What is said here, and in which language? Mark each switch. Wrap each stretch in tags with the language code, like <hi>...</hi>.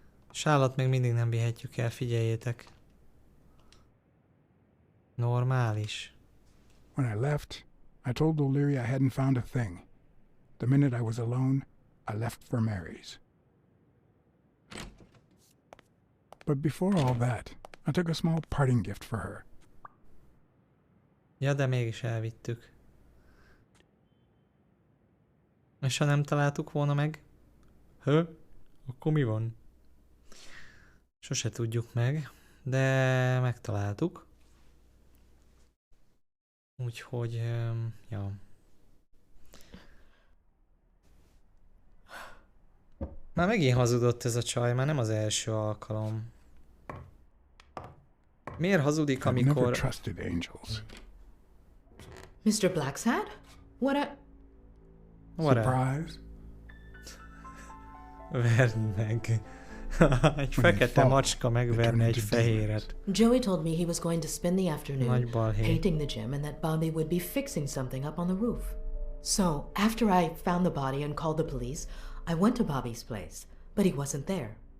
<hu>Sálat még mindig nem vihetjük el, figyeljétek. Normális.</hu> <en>When I left, I told O'Leary I hadn't found a thing. The minute I was alone, I left for Mary's. But before all that, I took a small parting gift for her.</en> <hu>Ja, de mégis elvittük. És ha nem találtuk volna meg? Akkor mi van? Sose tudjuk meg, de megtaláltuk. Úgyhogy, ja. Már megint hazudott ez a csaj, már nem az első alkalom. Miért hazudik,</hu> <en>I've never</en> <hu>amikor...</hu> <en>trusted angels. Mr. Blacksad? What a... Surprise?</en> <hu>Verd meg. Egy fekete macska megverne egy fehéret.</hu> <en>Joey told me he was going to spend the afternoon</en> <hu>Nagy balhé.</hu> <en>painting the gym and that Bobby would be fixing something up on the roof. So, after I found the body and called the police, I went to Bobby's place, but he wasn't there.</en>